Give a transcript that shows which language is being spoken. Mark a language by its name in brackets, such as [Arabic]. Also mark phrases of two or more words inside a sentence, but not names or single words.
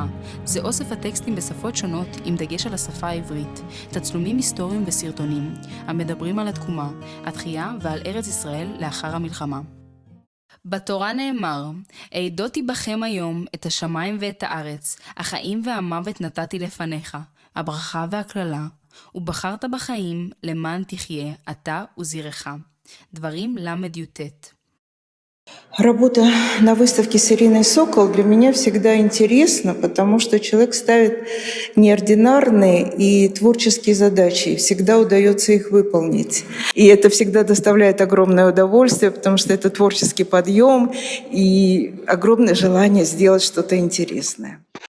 [Hebrew] זה אוסף הטקסטים בשפות שונות עם דגש על השפה העברית, תצלומים היסטוריים וסרטונים, המדברים על התקומה, התחייה ועל ארץ ישראל לאחר המלחמה. בתורה נאמר, העדותי בכם היום את השמיים ואת הארץ, החיים והמוות נתתי לפניך, הברכה והכללה, ובחרת בחיים למען תחיה, אתה וזרעך. דברים ל"י"ט. [Russian] Работа на выставке «Серийный сокол» для меня всегда интересна, потому что человек ставит неординарные и творческие задачи, и всегда удается их выполнить. И это всегда доставляет огромное удовольствие, потому что это творческий подъем и огромное желание сделать что-то интересное.